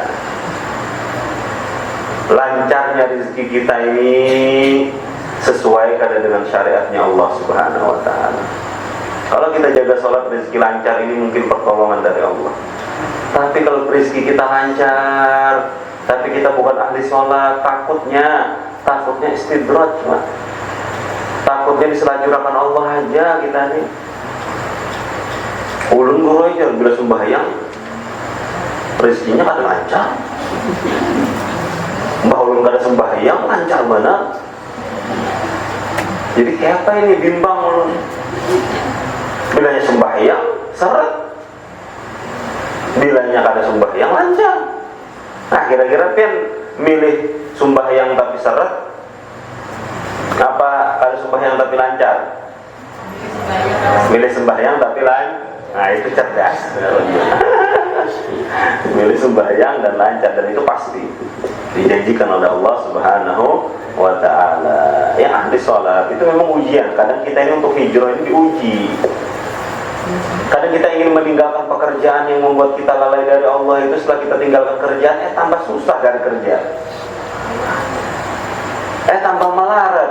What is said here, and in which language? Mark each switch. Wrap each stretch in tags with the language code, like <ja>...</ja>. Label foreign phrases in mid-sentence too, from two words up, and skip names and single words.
<id>Lancarnya rezeki kita ini sesuai kadang dengan syariatnya Allah</id> <ar>سبحانه وتعالى.</ar> <id>Kalau kita jaga sholat, rezeki lancar, ini mungkin pertolongan dari Allah. Tapi kalau rezeki kita lancar tapi kita bukan ahli sholat, takutnya istidraj, takutnya diselajurakan Allah aja kita nih.</id> <bjn>Ulun guru aja bila sembahyang rezekinya kada lancar. Mbah ulun kada sembahyang lancar benar. Jadi kayak apa ini, bimbang ulun. Bilanya sembahyang seret, bilanya kada sembahyang lancar. Nah kira-kira pian milih sembahyang tapi seret, apa kada sembahyang tapi lancar? Milih sembahyang tapi lancar.</bjn> <id>Nah itu cerdas. Milih sembahyang dan lancar, dan itu pasti dijanjikan oleh Allah</id> <ar>سبحانه وتعالى.</ar> <id>Yang ahli sholat itu memang ujian. Kadang kita ini untuk hijrah ini diuji. Kadang kita ingin meninggalkan pekerjaan yang membuat kita lalai dari Allah, itu setelah kita tinggalkan kerjaan, tambah susah dari kerja, tambah melarat.</id>